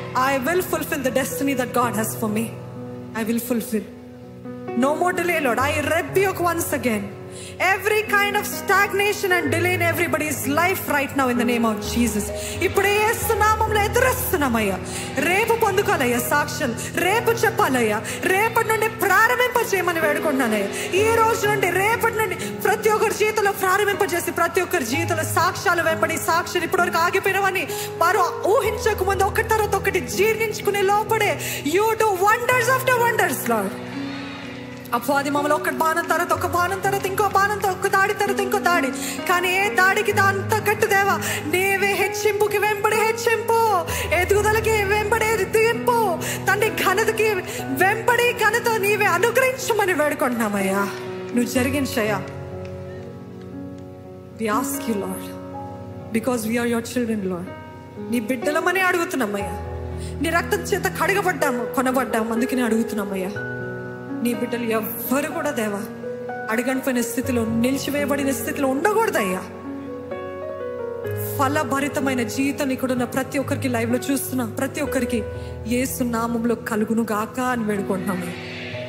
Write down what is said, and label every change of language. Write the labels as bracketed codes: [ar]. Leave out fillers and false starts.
[en] I will fulfill the destiny that God has for me. I will fulfill. No more delay, Lord. I rebuke once again every kind of stagnation and delay in everybody's life right now in the name of Jesus. [te] ఇప్పుడే యేసు నామములో ఎదురస్తున్నామయ్యా. రేపు పొందుకోవాలయ్యా సాక్ష్యాలు, రేపు చెప్పాలయ్యా. రేపటి నుండి ప్రారంభింపజేయమని వేడుకుంటున్నానయ్యా. ఈ రోజు నుండి రేపటి నుండి ప్రతి ఒక్కరి జీవితంలో ప్రారంభింపజేసి ప్రతి ఒక్కరి జీవితంలో సాక్ష్యాలు వెంబడి సాక్ష్యాలు ఇప్పటివరకు ఆగిపోయినవని వారు ఊహించక ముందు ఒకటి తర్వాత ఒకటి జీర్ణించుకునే లోపడే [en] You do wonders after wonders lord. [te] అపవాది మమ్మల్ని ఒక బాణం తర్వాత ఒక బాణం తర్వాత ఇంకో బాణంతో ఒక దాడి తర్వాత ఇంకో దాడి, కానీ ఏ దాడికి దాంతో గట్టు దేవా నీవే హెచ్చింపుకి వెంబడి హెచ్చింపు, ఎదుగుదలకి వెంబడి ఎదిగింపు, తండ్రి ఘనతకి వెంబడి ఘనత నీవే అనుగ్రహించమని వేడుకుంటున్నామయ్యా. నువ్వు జరిగించయ్యా. [en] We ask you, Lord, because we are your children, Lord. [te] నీ బిడ్డలమని అడుగుతున్నామయ్యా. నీ రక్తం చేత కడగబడ్డాము, కొనబడ్డాము, అందుకని అడుగుతున్నామయ్యా. నీ బిడ్డలు ఎవ్వరు కూడా దేవా అడుగంటిపోయిన స్థితిలో, నిలిచివేయబడిన స్థితిలో ఉండకూడదయ్యా. ఫలభరితమైన జీవితం ఇక్కడున్న ప్రతి ఒక్కరికి, లైవ్ లో చూస్తున్నా ప్రతి ఒక్కరికి యేసు నామములో కలుగును గాక అని వేడుకుంటున్నాము.